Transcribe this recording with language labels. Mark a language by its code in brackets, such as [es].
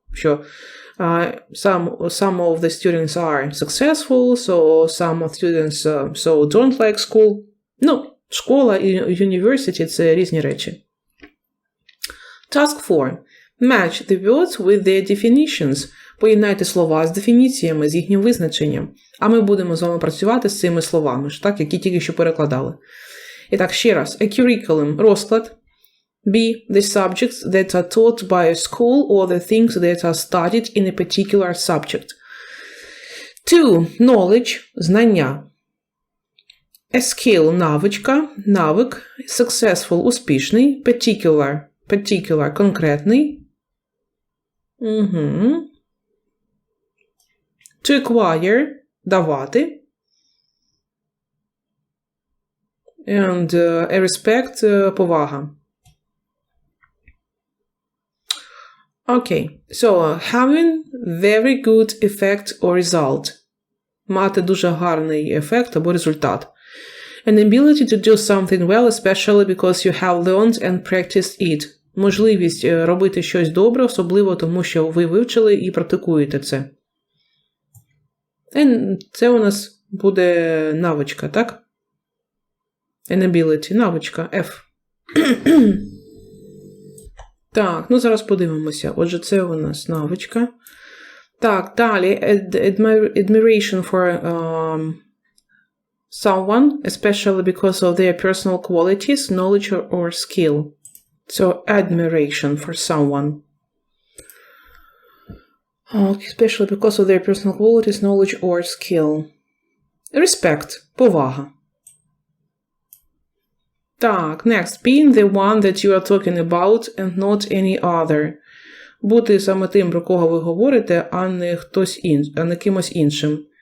[en] Що some of the students are successful, so some of students so don't like school. [uk] Ну, школа і university – це різні речі. [en] Task 4. Match the words with their definitions. [uk] Поєднайте слова з дефініціями, з їхнім визначенням. А ми будемо з вами працювати з цими словами, так, які тільки що перекладали. І так, ще раз. [en] A curriculum – [uk] розклад. [en] B. The subjects that are taught by a school or the things that are studied in a particular subject. 2. Knowledge [uk] – знання. [en] A skill [uk] – навичка, навик. [en] Successful [uk] – успішний. [en] Particular [uk] – конкретний. [en] To acquire – [uk] давати. [en] And a respect – [uk] повага. [en] Okay, so having very good effect or result. [uk] Мати дуже гарний ефект або результат. [en] An ability to do something well, especially because you have learned and practiced it. [uk] Можливість робити щось добре, особливо тому, що ви вивчили і практикуєте це. And це у нас буде навичка, так? [en] An ability, [uk] навичка, [en] F. [uk] Так, ну зараз подивимося. Отже, це у нас навичка. Так, далі. [en] Admiration for someone, especially because of their personal qualities, knowledge or skill. So, admiration for someone. Especially because of their personal qualities, knowledge or skill. Respect. [uk] Повага. Так, [en] next. Being the one that you are talking about and not any other. [uk] Бути саме тим, про кого ви говорите, а не кимось іншим.